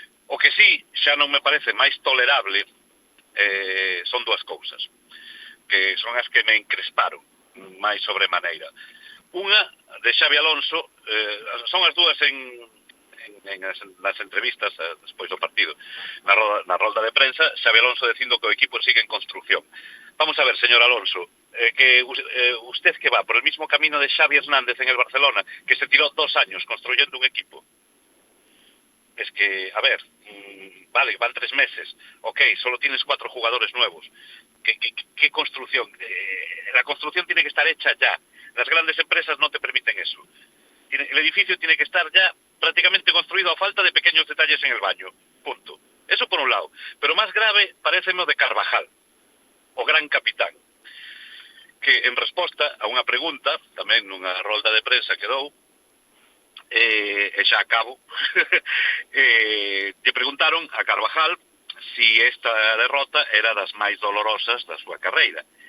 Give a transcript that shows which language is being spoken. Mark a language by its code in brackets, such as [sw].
[gl] O que sí, xa non me parece máis tolerable son dúas cousas, que son as que me encresparon máis sobremaneira. Unha, de Xavi Alonso, son as dúas nas entrevistas despois do partido, na rolda de prensa, Xavi Alonso dicindo que o equipo sigue en construcción. [es] Vamos a ver, señor Alonso, que usted que va por el mismo camino de Xavi Hernández en el Barcelona, que se tiró 2 años construyendo un equipo. Es que, a ver, vale, van 3 meses, ok, solo tienes 4 jugadores nuevos. ¿Qué construcción? La construcción tiene que estar hecha ya. Las grandes empresas no te permiten eso. El edificio tiene que estar ya prácticamente construido a falta de pequeños detalles en el baño. Punto. Eso por un lado. Pero más grave parece lo de Carvajal, [gl] o gran capitán, que en resposta a unha pregunta, tamén nunha rolda de prensa que dou, e xa acabo, lle preguntaron a Carvajal si esta derrota era das máis dolorosas da súa carreira.